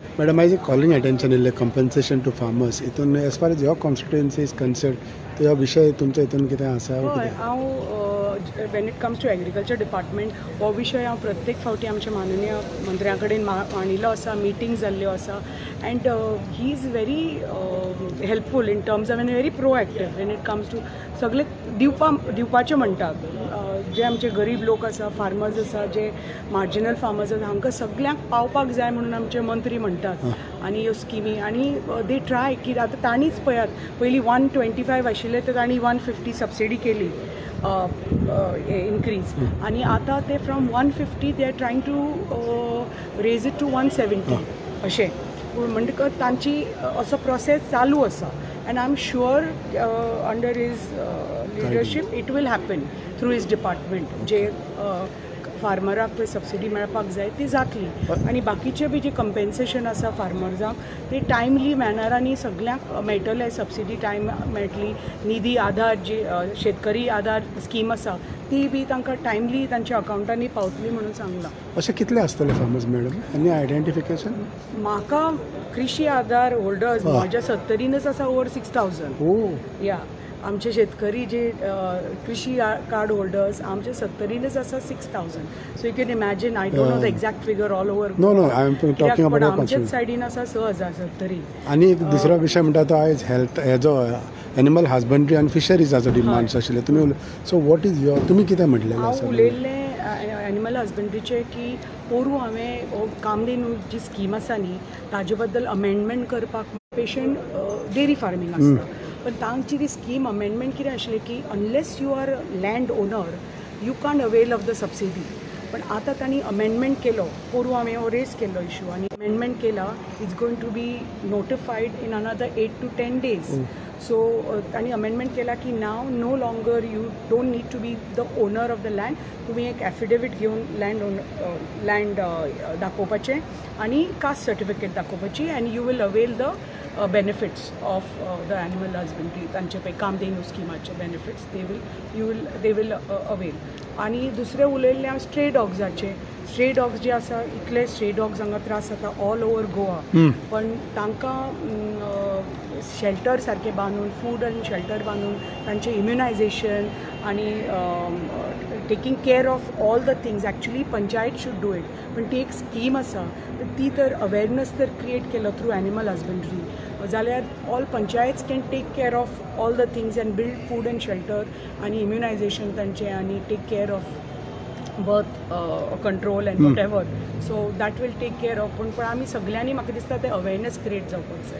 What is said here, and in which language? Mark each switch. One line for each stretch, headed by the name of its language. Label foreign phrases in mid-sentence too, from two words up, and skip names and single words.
English: Madam, I was calling attention in compensation to farmers.
Konkani: इथून
English: as far as your constituency is concerned,
Konkani: तो या विषय तुमच्या इथून कितें आसा?
English: when it comes to agriculture department
Konkani: हो विशय हांव प्रत्येक फावटी आमच्या माननीय मंत्र्या कडेन मांडिल्लो आसा, मिटींग जाल्ल्यो आसा
English: and he is very helpful in terms of an very proactive when it comes to
Konkani: सगळे दिवपाचें म्हणटात जे आमचे गरीब लोक आसा, फार्मर्स आसा, जे
English: marginal farmers
Konkani: आसा हांकां सगळ्यांक पावपाक जाय म्हणून आमचे मंत्री म्हणटात आनी ह्यो स्किमी आनी
English: they try
Konkani: की आतां तांणीच पळयात पयलीं 125 आशिल्ले ते तांणी 150 सबसिडी केली
English: इनक्रीज
Konkani: आनी आतां ते
English: from 150 they are trying to raise it to 170
Konkani: अशें म्हणटकच तांची असो प्रोसेस चालू आसा
English: and I am sure under his leadership it will happen through his department
Konkani: जे फार्मराक पळय सबसिडी मेळपाक जाय ती जातली आनी बाकीचे बी जे कंपेन्सेशन आसा फार्मर्सांक ते टायमली मॅनरांनी सगळ्यांक मेळटले सबसिडी टायम मेळटली निधी आधार जी शेतकरी आधार स्कीम आसा ती बी तांकां टायमली तांच्या अकावंटांनी पावतली म्हणून सांगलां. अशें कितले आसतले फार्मर्स मॅडम?
English: any identification?
Konkani: म्हाका कृषी आधार होल्डर्स म्हज्या 70च आसा ओवर 6000. या आमचे शेतकरी जे कृषी
English: card holders
Konkani: आमचे 70च आसा 6000.
English: so you can imagine I don't know the exact figure all over. no I am talking about
Konkani: आमच्याच सायडीन आसा 6070. आनी दुसरो विशय म्हणटा तो आयज हेल्थ हेजो
English: animal husbandry
Konkani: आनी फिशरीजाचो डिमांड्स आशिल्ले तुमी.
English: so what is your
Konkani: तुमी कितें म्हटलेलें आसा? उलयल्लें एनिमल हजबंड्रीचे की पोरू हांवें कामधेनू जी स्कीम आसा न्ही ताजे बद्दल अमेंडमेंट करपाक
English: patient dairy farming
Konkani: आसता पण तांची ती
English: scheme amendment
Konkani: कितें आशिल्लें की
English: unless you are land owner you can't avail of the subsidy.
Konkani: पण आता तांणी अमेंडमेंट केलो पोरू हांवें हो रेज केल्लो इशू आनी अमेंडमेंट केला
English: it's going to be notified in another 8 to 10 days. सो
Konkani: तांणी अमेंडमेंट केला की
English: now no longer you don't need to be the owner of the land.
Konkani: तुम्ही एक एफिडेविट घेवन लँड दाखोवपाचें आनी कास्ट सर्टिफिकेट दाखोवपाची
English: and you will avail the benefits of the animal husbandry
Konkani: तांचे पळय कामधेनू स्किमाचे बेनिफिट्स
English: they will avail.
Konkani: आनी दुसरें उलयल्लें हांव स्ट्रे डॉग्साचे.
English: stray dogs
Konkani: जे आसा इतले
English: stray dogs
Konkani: हांगा त्रास जाता
English: all over Goa
Konkani: पण तांकां शेल्टर सारके बांदून फूड आनी शेल्टर बांदून तांचें इम्युनायझेशन आनी
English: taking care of all the things actually panchayat should do it.
Konkani: पण ती एक स्कीम आसा ती तर अवेरनस तर क्रिएट केलो
English: through animal husbandry जाल्यार all panchayats can take care of all the things and build food and shelter
Konkani: आनी इम्युनायझेशन तांचें आनी
English: take care of birth control and what ever. so that will take care of.
Konkani: पण आमी सगळ्यांनी म्हाका दिसता ते
English: awareness create
Konkani: जावपाक जाय.